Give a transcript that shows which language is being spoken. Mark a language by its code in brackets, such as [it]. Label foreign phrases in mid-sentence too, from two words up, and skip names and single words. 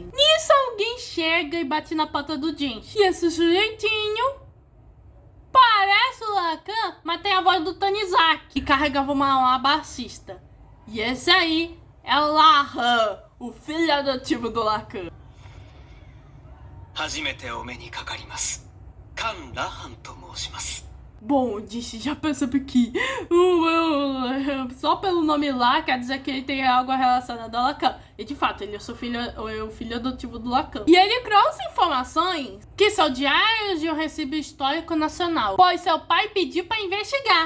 [pt] Nisso alguém chega e bate na porta do Jinx. E esse sujeitinho parece o Lacan, mas tem a voz do Tanizaki, que carregava uma baixista. E esse aí é o Lahan, o filho adotivo do Lacan. [ja] 初めてお目にかかります。カン・ラハンと申します。 [pt] Bom, o Jinx já percebe que só pelo nome lá quer dizer que ele tem algo relacionado ao Lacan. E de fato, ele é o filho adotivo do Lacan. E ele trouxe informações que são diários de um recibo histórico nacional, pois seu pai pediu para investigar.